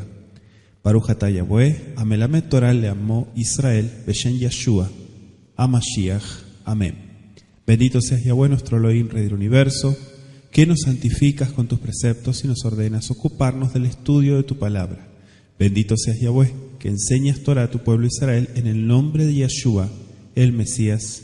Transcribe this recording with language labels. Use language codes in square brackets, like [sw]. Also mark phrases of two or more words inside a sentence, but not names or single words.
[he] ברוך אתה יהוה המלמד תורה לעמו ישראל בשם ישוע המשיח. [es] Amén. Bendito seas Yahweh, nuestro Elohim, Rey del Universo, que nos santificas con tus preceptos y nos ordenas ocuparnos del estudio de tu palabra. Bendito seas Yahweh, que enseñas Torah a tu pueblo Israel en el nombre de Yeshua, el Mesías.